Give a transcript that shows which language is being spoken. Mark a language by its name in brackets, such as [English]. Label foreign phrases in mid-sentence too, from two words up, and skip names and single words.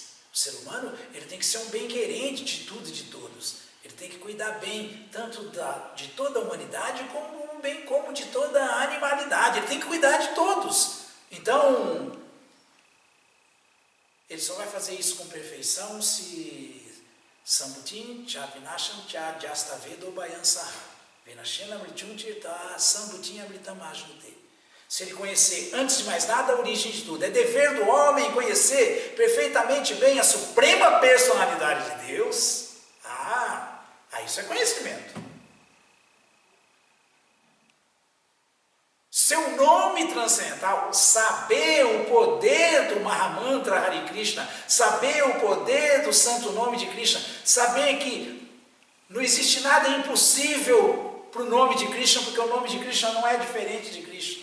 [Portuguese] O ser humano ele tem que ser um bem-querente de tudo e de todos. Ele tem que cuidar bem tanto de toda a humanidade como de toda a animalidade. Ele tem que cuidar de todos. Então, ele só vai fazer isso com perfeição se [Sanskrit] सम्भूतिं च विनाशं च यस्तद्वेदो उभयं सह विनाशेन मृत्युं तीर्त्वा सम्भूत्या अमृतमश्नुते. [Portuguese] Se ele conhecer, antes de mais nada, a origem de tudo. É dever do homem conhecer perfeitamente bem a suprema personalidade de Deus. Isso é conhecimento. Seu nome transcendental, saber o poder do Mahamantra Hare Krishna, saber o poder do santo nome de Krishna, saber que não existe nada impossível para o nome de Krishna, porque o nome de Krishna não é diferente de Krishna.